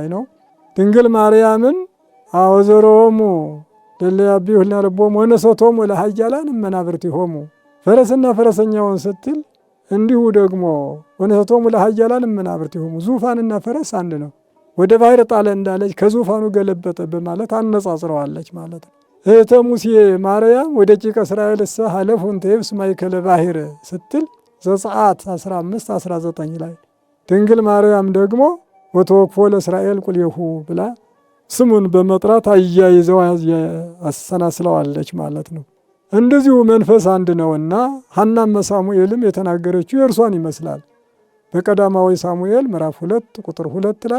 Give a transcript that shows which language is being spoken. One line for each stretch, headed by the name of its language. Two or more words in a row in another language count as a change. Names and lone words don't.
Amharic: ነው። ድንግል ማርያምን
Geez: አወዘሮሙ ለለያቢሁ ለልቦሙ ወነሰቶሙ ለኃያላን እመናብርቲሆሙ
Amharic: ፈረስና ፈረሰኛውን ስትል እንዲሁ ደግሞ
Geez: ወነሰቶሙ ለኃያላን እመናብርቲሆሙ
Amharic: ዙፋንና ፈረስ አንድ ነው። ወደ ባሕር ጣለ እንዳለች ከዙፋኑ ገለበጠ በማለት አነጻጽረዋለች ማለት ነው። እህተ ሙሴ ማርያም ወደ ጭቀ እስራኤል
Geez: እሰ ሀለፉ እንተ የብስ ማእከለ ባሕር
Amharic: ስትል ዘጸአት 15 19 ላይ ድንግል ማርያም ደግሞ
Geez: ወተወክፎ ለእስራኤል ቁልኤሁ
Amharic: ብላ ስሙን በመጥራት አያይዘው አሰናስለዋለች ማለት ነው። እንደዚሁ መንፈስ አንድ ነውና ሐናም ሳሙኤልም የተናገረችው የእርሷን ይመስላል። በቀዳማዊ ሳሙኤል ምዕራፍ 2 ቁጥር 2 ላይ